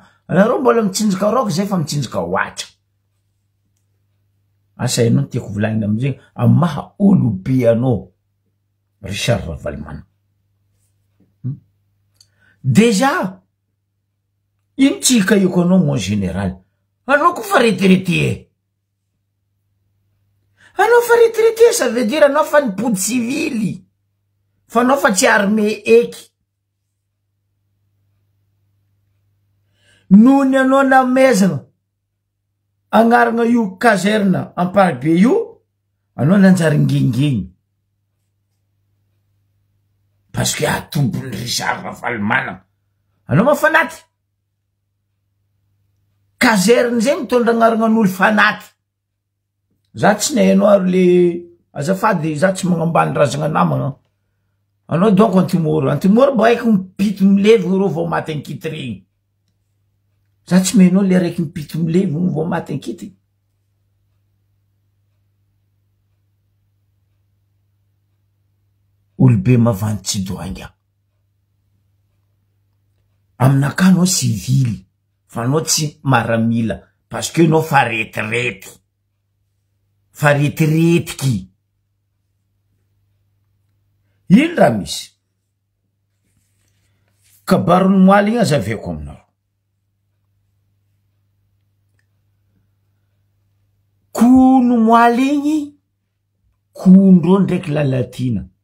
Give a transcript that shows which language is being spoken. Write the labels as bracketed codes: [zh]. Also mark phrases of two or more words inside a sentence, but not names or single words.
[mg] Anareo mbola mitsinjaka rock zay fa mitsinjaka hoatra. Asa ianao tiako volagnina amizay amy maha olobe anao Richard Ravalomanana. Déjà ino tsika iko anao [fr] mon général. [mg] Anao ko fa retraité. Anao fa retraité, [fr] ça veut dire [mg] anao fa nipody civily. Fa anao fa tsy armée eky. Nohony anao namezana agnarana io caserna Amparibe io, anao nanjary ngengeny. [fr] Parce que [mg] atombony Richard Ravalomanana. Anao mafanaty. Caserne zay mitondra agnarana n'olo fanaty. Za tsy nahainao ary le azafady, za tsy magnambany razagna namagna. Anao donc Antimoro ba haiko mipito milevy rô vao maty ankity regny. Za tsy menao le raiky mipito milevy vao maty ankity. Olobe mavandy tsy doanga. Aminaka anao civil, fa anao tsy maramila, [fr] parce que [mg] anao fa retraite. Fa retraitiky. Ino raha misy? Kabarony moaly igny azaveko aminao. Kono moaly igny, kondro ndraiky lalatina.